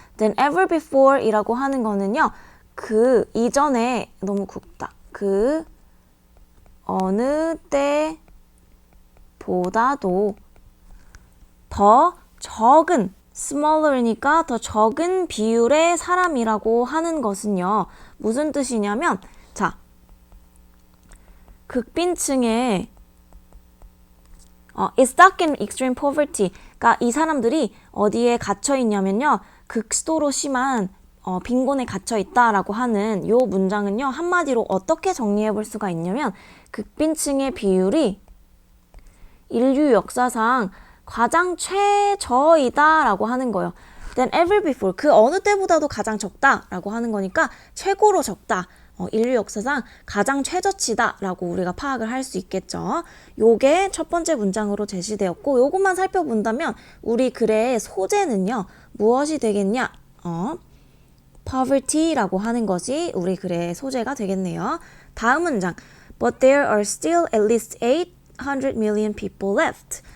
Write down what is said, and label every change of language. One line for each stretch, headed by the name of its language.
English: than ever before
Korean: 이라고 하는 거는요. 그 이전에 너무 굵다. 그 어느 때보다도 더 적은 smaller이니까 더 적은 비율의 사람이라고 하는 것은요. 무슨 뜻이냐면 자, 극빈층에
English: is stuck in extreme poverty.
Korean: 그러니까 이 사람들이 어디에 갇혀 있냐면요. 극도로 심한 빈곤에 갇혀 있다라고 하는 요 문장은요. 한마디로 어떻게 정리해 볼 수가 있냐면 극빈층의 비율이 인류 역사상 가장 최저이다라고 하는 거예요.
English: Than ever before.
Korean: 그 어느 때보다도 가장 적다라고 하는 거니까 최고로 적다. 인류 역사상 가장 최저치다라고 우리가 파악을 할 수 있겠죠. 요게 첫 번째 문장으로 제시되었고 요것만 살펴본다면 우리 글의 소재는요. 무엇이 되겠냐? poverty라고 하는 것이 우리 글의 소재가 되겠네요. 다음 문장.
English: But there are still at least 800 million people left.